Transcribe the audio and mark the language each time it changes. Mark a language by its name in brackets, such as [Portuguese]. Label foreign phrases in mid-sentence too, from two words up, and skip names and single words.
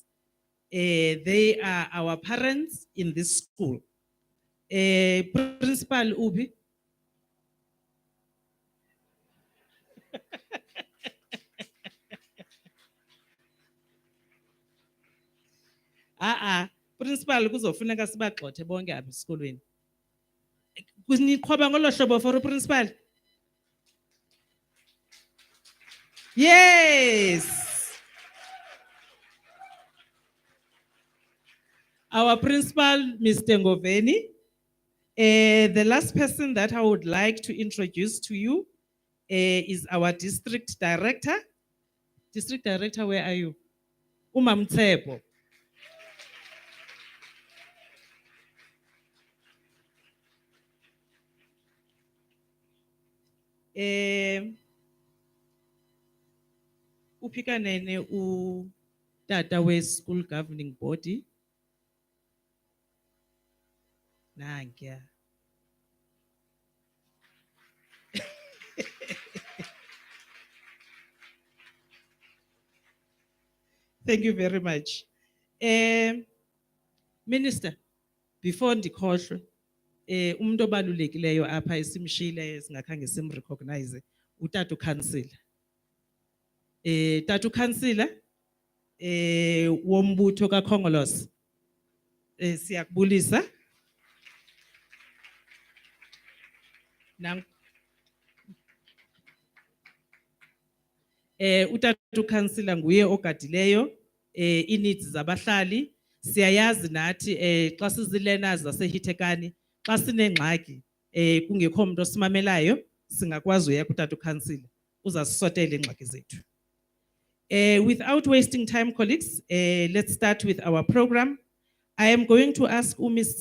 [English] They are our parents in this school. Principal Ubi. [Xhosa] Principal kuzofuneka sibagxothe bonke apha esikolweni. Niqhoba ngolo hlobo [English] for principal? Yes. Our principal, Mr. Ngoveni. The last person that I would like to introduce to you is our district director. District director, where are you? [Xhosa] Umamtsebo. Upika nene tata we [English] school governing body. [Xhosa] Nankia. [English] Thank you very much. [Xhosa] Minister, before ndikhohlwe, umuntu obalulekileyo apha esimshile singakhange simrecognize, utata uCouncillor. Tata uCouncillor wombutho kaKhongolose. Siyakubulisa. Utata ukansila nguye ogadileyo ineeds zabahlali. Siyayazi nathi xa sizi-learners zaseHitekani, xa sinengxaki kungekho umuntu osimamelayo, singakwazi uya kutata ukansila uzasisotela iingxaki zethu. [English] Without wasting time, colleagues, let's start with our program. I am going to ask Ms.